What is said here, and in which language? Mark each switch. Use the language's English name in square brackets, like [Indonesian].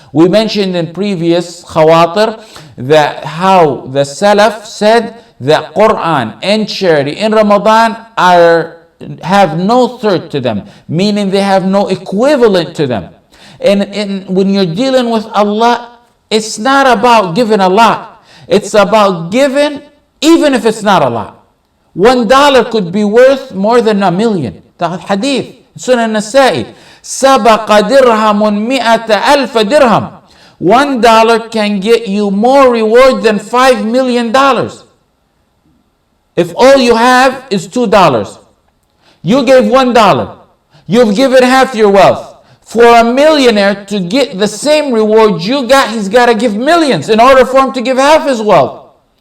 [English] We mentioned in previous khawatir that how the salaf said that Quran and charity in Ramadan have no third to them, meaning they have no equivalent to them. And when you're dealing with Allah, it's not about giving a lot. It's about giving even if it's not a lot. $1 could be worth more than a million. The hadith, Sunan Nasa'i. [Arabic] سَبَقَ دِرْهَمٌ مِئَةَ أَلْفَ dirham. [English] $1 can get you more reward than $5 million. If all you have is $2, you gave $1. You've given half your wealth. For a millionaire to get the same reward you got, he's got to give millions in order for him to give half his wealth.